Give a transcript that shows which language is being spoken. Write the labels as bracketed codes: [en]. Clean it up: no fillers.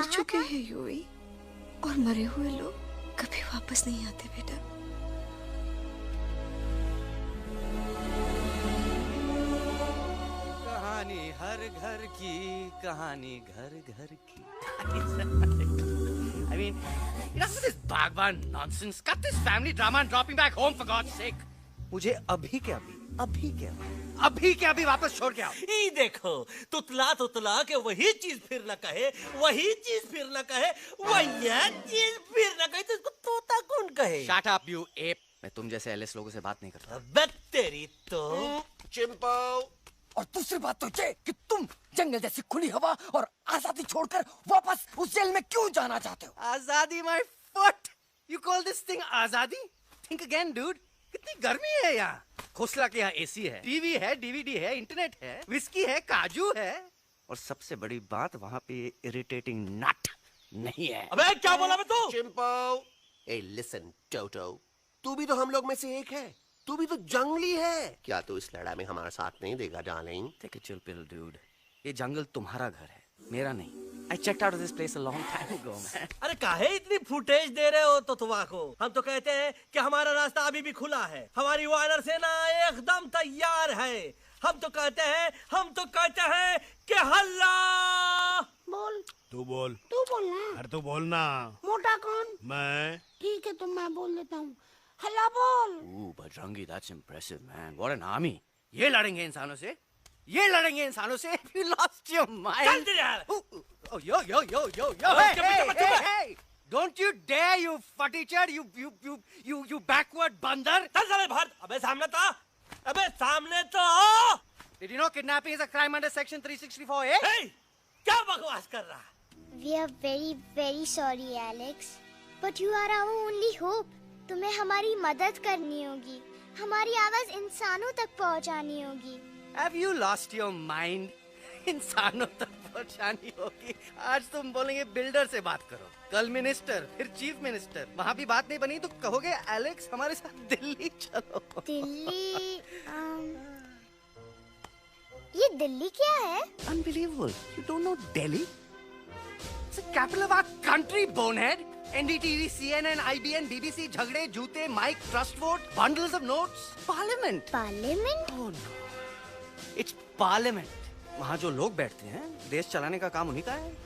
[hi] मर चुके हैं यूई, और मरे हुए लोग कभी वापस नहीं आते बेटा। कहानी हर घर की, कहानी घर घर की। [en] I mean, enough of this Bhagwan nonsense. Cut this family drama and drop me back home for God's sake. [hi] मुझे अभी के अभी वापस छोड़ के आओ। ई देखो, तुतला के वही चीज फिर न कहे, वही चीज फिर न कहे, वही चीज फिर न कहे, तो इसको तोता कौन कहे? [en] Shut up, you ape. [hi] मैं तुम जैसे एलिस लोगों से बात नहीं करता। अबे तेरी तो। चिंपो। और दूसरी बात तो ये कि तुम जंगल जैसी खुली हवा और आजादी छोड़कर वापस उस जेल में क्यों जाना चाहते हो? [en] आजादी my foot. You call this thing आजादी? Think again, dude. [hi] कितनी गर्मी है यहाँ। खोसला के यहाँ एसी है, टीवी है, डीवीडी है, इंटरनेट है, विस्की है, काजू है, और सबसे बड़ी बात वहाँ पे इरिटेटिंग नट नहीं है। अबे क्या बोला मैं तू? चिंपो। ए लिसन टोटो, तू भी तो हम लोग में से एक है। तू भी तो जंगली है। क्या तू इस लड़ाई में हमारा साथ नहीं देगा darling? [en] Take a chill pill, dude. [hi] ये जंगल तुम्हारा घर है, मेरा नहीं। [en] I checked out of this place a long time ago, man. [hi] अरे काहे इतनी फुटेज दे रहे हो तुतवा को? हम तो कहते हैं कि हमारा रास्ता अभी भी खुला है। हमारी वानर सेना एकदम तैयार है। हम तो कहते हैं कि हल्ला। बोल। तू बोल। तू बोलना। अरे तू बोलना। मोटा कौन? मैं। ठीक है तो मैं बोल देता हूँ। हल्ला बोल। [en] Ooh, Bajrangi, that's impressive, man. What an army. [hi] ये लड़ेंगे इंसानों से? ये लड़ेंगे इंसानों से? [en] You lost your mind. [hi] चल तेरे यार। [en] Oh, yo. Hey. Don't you dare, you futichard, you backward बंदर. [hi] चल साले बाहर। अबे सामने तो आओ। [en] Did you know kidnapping is a crime under section 364A? [hi] Hey, क्या बकवास कर रहा है? [en] We are very very sorry Alex, but you are our only hope. [hi] तुम्हें हमारी मदद करनी होगी, हमारी आवाज इंसानों तक पहुंचानी होगी। [en] Have you lost your mind? [hi] इंसानों तक परेशानी होगी। आज तुम बोलेंगे बिल्डर से बात करो, कल मिनिस्टर, फिर चीफ मिनिस्टर। वहाँ भी बात नहीं बनी तो कहोगे एलेक्स हमारे साथ दिल्ली चलो। दिल्ली ये दिल्ली क्या है? [en] Unbelievable. You don't know Delhi? It's the capital of our country, bonehead. NDTV, CNN, IBN, BBC, झगड़े, जूते, mic, trust vote, bundles of notes. Parliament. Parliament? Oh no. It's Parliament. [hi] वहाँ जो लोग बैठते हैं, देश चलाने का काम उन्हीं का है.